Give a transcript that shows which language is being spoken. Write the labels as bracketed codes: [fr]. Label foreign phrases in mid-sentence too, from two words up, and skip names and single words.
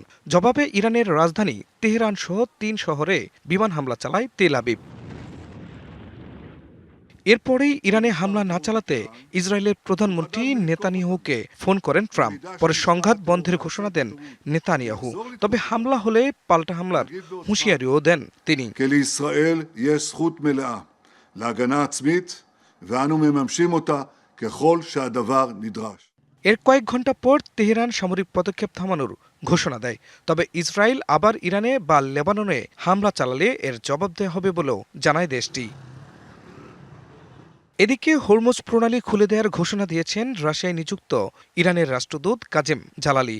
[bn] জবাবে ইরানের রাজধানী তেহরান সহ ৩ শহরে বিমান হামলা চালায় তেল আবিব। এরপরেই ইরানে হামলা না চালাতে ইসরায়েলের প্রধানমন্ত্রী নেতানিয়াহুকে ফোন করেন ট্রাম্প। পরে সংঘাত বন্ধের ঘোষণা দেন নেতানিয়াহু। তবে হামলা হলে পাল্টা হামলার হুঁশিয়ারিও দেন তিনি। [he] לישראל יש זכות מלאה להגנה עצמית ואנו מממשים אותה ככל שהדבר נדרש। [bn] এর কয়েক ঘন্টা পর তেহরান সামরিক পদক্ষেপ থামানোর ঘোষণা দেয়। তবে ইসরায়েল আবার ইরানে বা লেবাননে হামলা চালালে এর জবাব দেওয়া হবে বলেও জানায় দেশটি। এদিকে হরমুজ প্রণালী খুলে দেওয়ার ঘোষণা দিয়েছেন রাশিয়ায় নিযুক্ত ইরানের রাষ্ট্রদূত কাজেম জালালি।